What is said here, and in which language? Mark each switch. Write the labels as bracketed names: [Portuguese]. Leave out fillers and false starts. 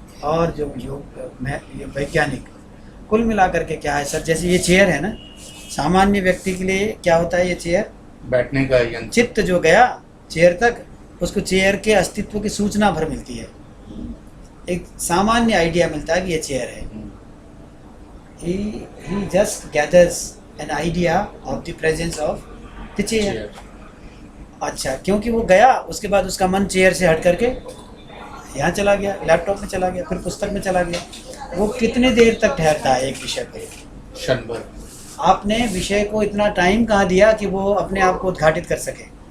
[Hindi] और जो वैज्ञानिक, कुल मिलाकर के क्या है सर, जैसे ये चेयर है ना, सामान्य व्यक्ति के लिए क्या होता है? ये चेयर बैठने का यंत्र। चित्त जो गया चेयर तक, उसको चेयर के अस्तित्व की सूचना भर मिलती है, एक सामान्य आइडिया मिलता है कि ये चेयर है। [English] he just gathers an idea of the presence of the chair. [Hindi] अच्छा, क्योंकि वो गया, उसके बाद उसका मन चेयर से हट करके यहाँ चला गया, लैपटॉप में चला गया, फिर पुस्तक में चला गया। वो कितने देर तक ठहरता है एक विषय पर? क्षण भर। आपने विषय को इतना टाइम कहाँ दिया कि वो अपने आप को उद्घाटित कर सके?